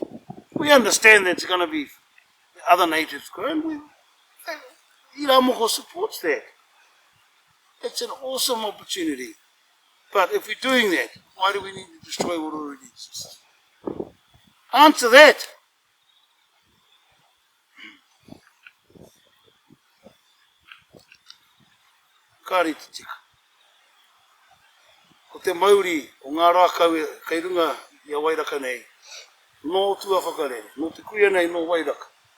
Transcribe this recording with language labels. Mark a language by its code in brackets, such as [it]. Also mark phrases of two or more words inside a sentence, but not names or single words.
[en] We understand there's going to be other natives growing. Iramoko supports that. It's an awesome opportunity. But if we're doing that, why do we need to destroy what already exists? Answer that. [mi] Kāre te tika. Ko te Māori o ngā rākau kei runga i a Wairaka nei. Nō tua whakarere, nō te kuia nei, nō Wairaka.